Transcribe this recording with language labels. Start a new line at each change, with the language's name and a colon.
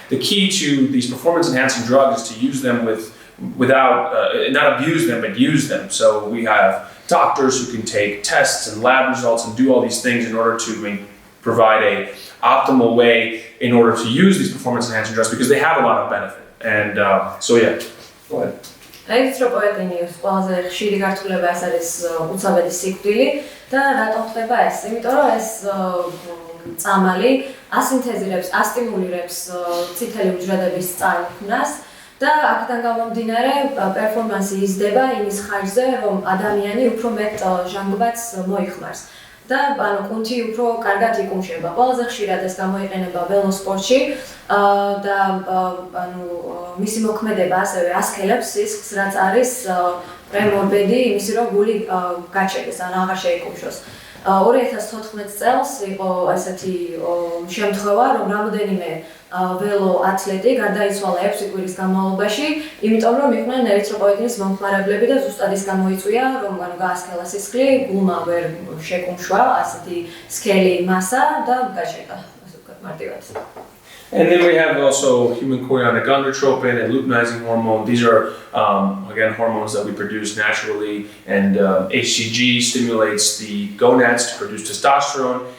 English: The key to these performance-enhancing drugs is to use them without, not abuse them, but use them. So we have doctors who can take tests and lab results and do all these things in order to provide a optimal way in order to use these performance-enhancing drugs, because they have a lot of benefit. And so yeah, go ahead.
Georgian: Erythropoietin-ის ყველაზე ხშირი გართულება ეს არის უცაბედი სიკვდილი და რატომ ხდება ეს? იმიტომ რომ ეს წამალი ასინთეზირებს, ასტიმულირებს წითელი უჯრედების წარმოქმნას და აქედან გამომდინარე პერფორმანსი იზრდება იმის ხარჯზე, რომ ადამიანი უფრო მეტ ჟანგბადს მოიხმარს. და ანუ კუნთი უფრო კარგად იკუმშება. ყველაზე ხშირად ეს გამოიყენება ველოსპორტში და ანუ მისი მოქმედება ასევე ასქელებს სისხლს, რაც არის პრემორბედი იმისი, რომ გული გაჩერდეს, ან აღარ შეიკუმშოს. 2014 წელს იყო ესეთი შემთხვევა, რომ რამოდენიმე ველო ათლეტი გარდაიცვალა 6 კვირის განმავლობაში, იმიტომ რომ იყვნენ ერითროპოიეტინის მომხმარებლები და ზუსტად ის გამოიწვია, რომ გაასქელა სისხლი, გულმა ვერ შეკუმშვა ასეთი სქელი მასა და გაჩერდა, ასე ვთქვათ, მარტივად.
English: And then we have also human chorionic gonadotropin and luteinizing hormone. These are, again, hormones that we produce naturally, and HCG stimulates the gonads to produce testosterone.